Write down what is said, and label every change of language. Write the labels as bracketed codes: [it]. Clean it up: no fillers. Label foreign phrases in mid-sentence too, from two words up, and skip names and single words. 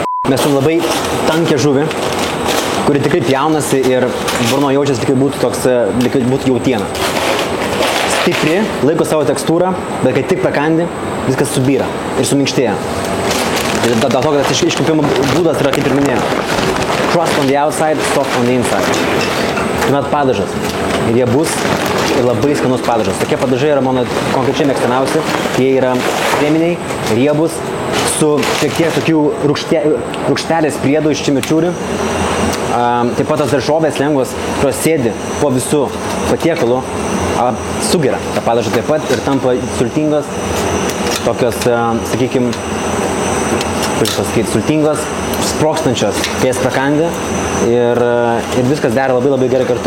[lt] Mes turim labai tankę žuvį, kuri tikrai pjaunasi ir burno jaučiasi tikrai būtų toks, lyg būtų jautiena. Stipri, laiko savo tekstūrą, bet kai tik pakandi, viskas subyra ir suminkštėja. Dėl to, kad tas iškepimo būdas yra, kaip ir minėjau, [en] crust on the outside, soft on the inside. [lt] Tuomet padažas. Ir jie bus ir labai skanus padažas. Tokie padažai yra mano konkrečiai mėgstamiausi. Jie yra kreminiai, riebus, su šiek tiek tokių rūgštelės priedų iš čimičiurių. Taip pat tos daržovės lengvos, kurios sėdi po visų patiekalų, sugeria tą padažą taip pat ir tampa sultingos, tokios, sakykime, sultingos, sprokstančios, kai jas prakandi ir viskas dera labai gerai kartu.